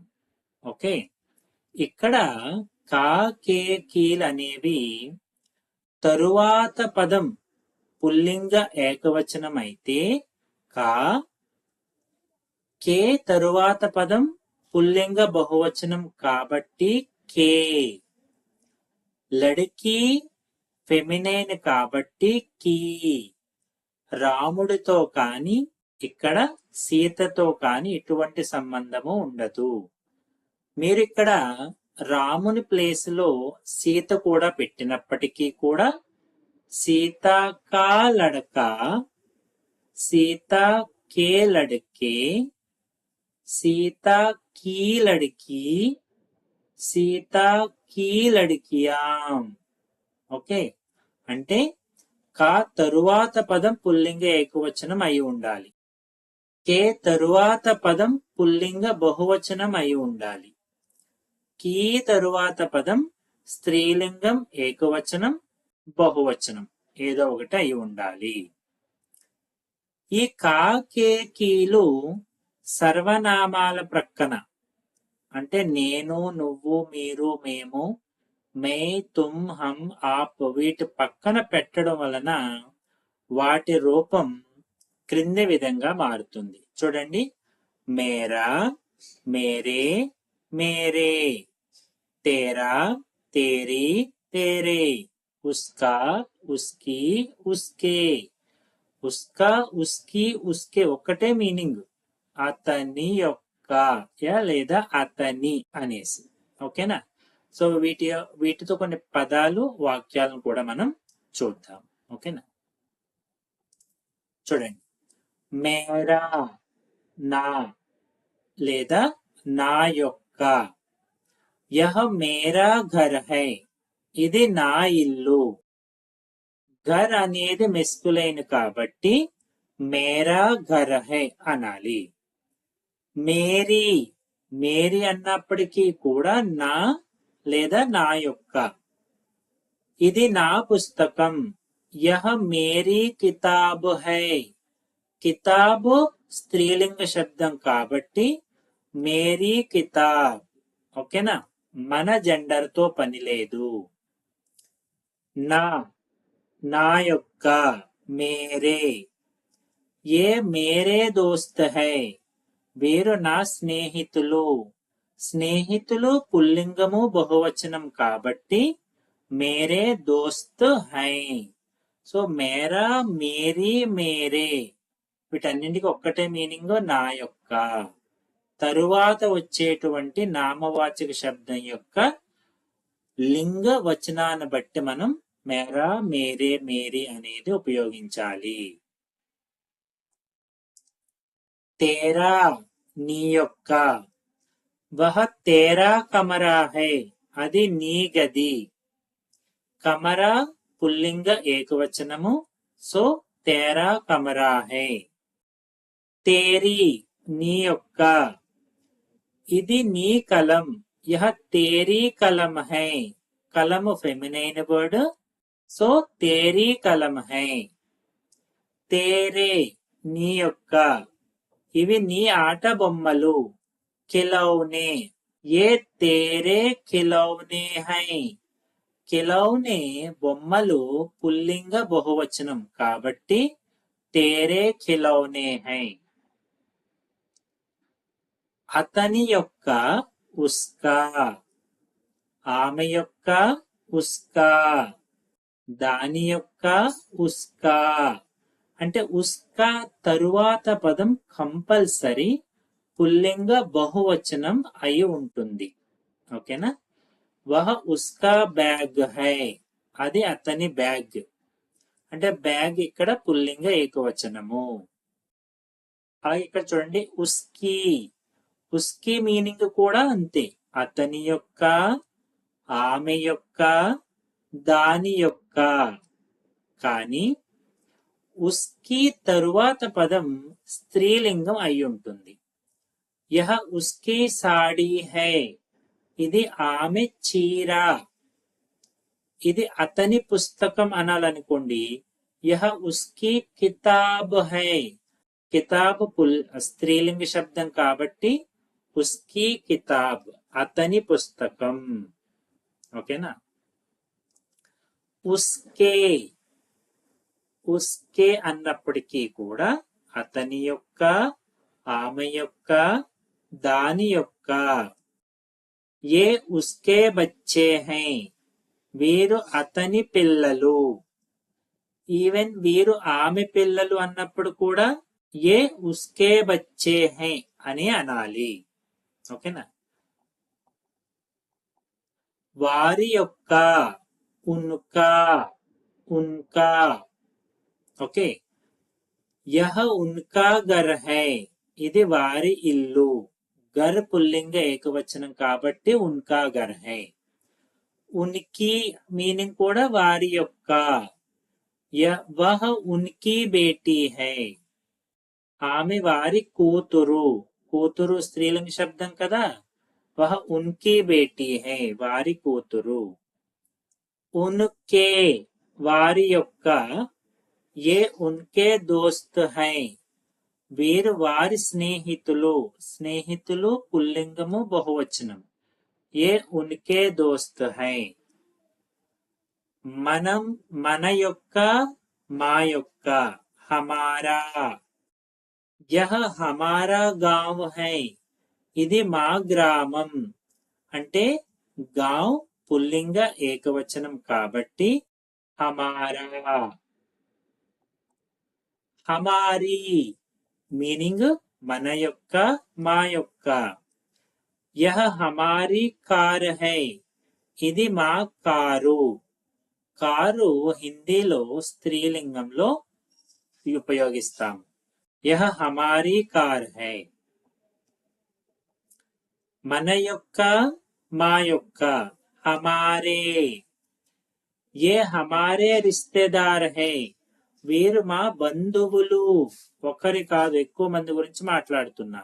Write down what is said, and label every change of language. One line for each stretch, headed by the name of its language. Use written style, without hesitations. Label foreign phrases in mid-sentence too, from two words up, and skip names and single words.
Telugu: ఓకే, ఇక్కడ కా, కే, కీల్ అనేవి తరువాత పదం పుల్లింగ ఏకవచనం అయితే కా, కే తరువాత పదం పుల్లింగ బహువచనం కాబట్టి కే, లడికి ఫెమినైన్ కాబట్టి కీ. రాముడితో కాని ఇక్కడ సీతతో కాని ఎటువంటి సంబంధము ఉండదు. మీరు ఇక్కడ రాముని ప్లేస్ లో సీత కూడా పెట్టినప్పటికీ కూడా
Hindi: सीता का लड़का, सीता के लड़के, सीता की लड़की, सीता की लड़कियाँ.
Telugu: ఓకే, అంటే కా తరువాత పదం పుల్లింగ ఏకవచనం అయి ఉండాలి, కే తరువాత పదం పుల్లింగ బహువచనం అయి ఉండాలి, కీ తరువాత పదం స్త్రీలింగం ఏకవచనం బహువచనం ఏదో ఒకటి అయి ఉండాలి. ఈ కా, కే, కీలు సర్వనామాల ప్రక్కన అంటే నేను, నువ్వు, మీరు, మేము,
Hindi: मैं, तुम, हम, आप
Telugu: వీటి పక్కన పెట్టడం వలన వాటి రూపం క్రింది విధంగా మారుతుంది. చూడండి,
Hindi: मेरा, मेरे, मेरे, तेरा, तेरी, तेरे, उसका, उसकी, उसके. उसका, उसकी, उसके
Telugu: ఒక్కటే మీనింగ్, అతని యొక్క లేదా అతని అనేసి. ఓకేనా? సో వీటితో కొన్ని పదాలు, వాక్యాలను కూడా మనం చూద్దాం. ఓకేనా? చూడండి, మేరా నా లేదా నా యొక్క,
Hindi: यह मेरा घर है,
Telugu: ఇది నా ఇల్లు. ఘర్ అనేది మెస్కులైన్ కాబట్టి
Hindi: मेरा घर है
Telugu: అనాలి.
Hindi: मेरी, मेरी
Telugu: అన్నప్పటికీ కూడా నా లేదా నా యొక్క. ఇది నా పుస్తకం,
Hindi: यह मेरी किताब है.
Telugu: కితాబ్ స్త్రీలింగ శబ్దం కాబట్టి
Hindi: मेरी किताब.
Telugu: ఓకేనా? మన జెండర్ తో పని లేదు. నా, నా యొక్క, మేరే.
Hindi: ये मेरे दोस्त हैं,
Telugu: వీరు నా స్నేహితులు. స్నేహితులు పుల్లింగము బహువచనం కాబట్టి
Hindi: मेरे दोस्त हैं.
Telugu: సో
Hindi: मेरा, मेरी, मेरे
Telugu: వీటన్నింటికి ఒక్కటే మీనింగ్, నా యొక్క. తరువాత వచ్చేటువంటి నామవాచక శబ్దం యొక్క లింగ వచనాన్ని బట్టి మనం
Hindi: मेरा, मेरे, मेरी
Telugu: అనేది ఉపయోగించాలి. తేరా, నీ యొక్క.
Hindi: वह तेरा कमरा है,
Telugu: అది నీ గది. కమరా పుల్లింగ ఏకవచనము, సో
Hindi: तेरा कमरा है.
Telugu: తేరీ, నీ యొక్క. ఇది నీ కలం,
Hindi: यह तेरी कलम है.
Telugu: కలము
English: feminine word,
Telugu: సో
Hindi: तेरी कलम है.
Telugu: తేరే నీ యొక్క, ఇవి నీ ఆట బొమ్మలు.
Hindi: खिलौने ये तेरे खिलौने हैं.
Telugu: ఖిలౌనే బొమ్మలు పుల్లింగ బహువచనం కాబట్టి
Hindi: तेरे खिलौने हैं.
Telugu: అతని యొక్క, ఉస్కా. ఆమె యొక్క, ఉస్కా. దాని యొక్క, ఉస్కా. అంటే ఉస్కా తరువాత పదం కంపల్సరీ పుల్లింగ బహువచనం అయి ఉంటుంది. ఓకేనా.
Hindi: वह उसका बैग है.
Telugu: అది అతని బ్యాగ్. అంటే బ్యాగ్ ఇక్కడ పుల్లింగ ఏకవచనము. అలాగే ఇక్కడ చూడండి ఉస్కీ. ఉస్కీ మీనింగ్ కూడా అంతే. అతని యొక్క, ఆమె యొక్క, దాని యొక్క. కానీ ఉస్కీ తరువాత పదం స్త్రీలింగం అయి ఉంటుంది.
Hindi: यह उसकी साड़ी है.
Telugu: ఇది ఆమె చీర. ఇది అతని పుస్తకం అనాలనుకోండి.
Hindi: यह उसकी किताब है. किताब
Telugu: స్త్రీలింగ శబ్దం కాబట్టి
Hindi: उसकी किताब
Telugu: అతని పుస్తకం. ఓకేనా. ఉస్కే. ఉస్కే అన్నప్పటికీ కూడా అతని యొక్క, ఆమె యొక్క, దాని యొక్క.
Hindi: ये उसके बच्चे हैं.
Telugu: వీరు అతని పిల్లలు. ఈవెన్ వీరు ఆమె పిల్లలు అన్నప్పుడు కూడా
Hindi: ये उसके बच्चे हैं
Telugu: అని అనాలి. ఓకేనా. వారి యొక్క, ఉన్కా. ఉన్కా. ఓకే.
Hindi: यह उनका घर है.
Telugu: ఇది వారి ఇల్లు. ఘర్ పుల్లింగ ఏకవచనం కాబట్టి
Hindi: उनका घर है.
Telugu: ఉనికి మీనింగ్ కూడా వారి యొక్క.
Hindi: वह उनकी बेटी है.
Telugu: ఆమె వారి కూతురు. కూతురు స్త్రీలింగ శబ్దం కదా.
Hindi: वह उनकी बेटी है.
Telugu: వారి కూతురు. ఉన్కే వారి యొక్క.
Hindi: ये उनके दोस्त हैं.
Telugu: వీరు వారి స్నేహితులు. స్నేహితులు పుల్లింగము బహువచనం.
Hindi: ये उनके दोस्त हैं.
Telugu: మనం, మన యొక్క, మా యొక్క.
Hindi: हमारा. यह हमारा गाँव है.
Telugu: ఇది మా గ్రామం. అంటే గాంవ్ పుల్లింగ ఏకవచనం కాబట్టి హమారా. హమారీ మీనింగ్ మన యొక్క, మా యొక్క.
Hindi: यह हमारी कार है.
Telugu: ఇది మా కారు. కారు హిందీలో స్త్రీలింగంలో ఉపయోగిస్తాం.
Hindi: यह हमारी कार है.
Telugu: మన యొక్క, మా యొక్క.
Hindi: हमारे. ये हमारे रिश्तेदार हैं.
Telugu: వీరు మా బంధువులు. ఒకరి కాదు, ఎక్కువ మంది గురించి మాట్లాడుతున్నాం.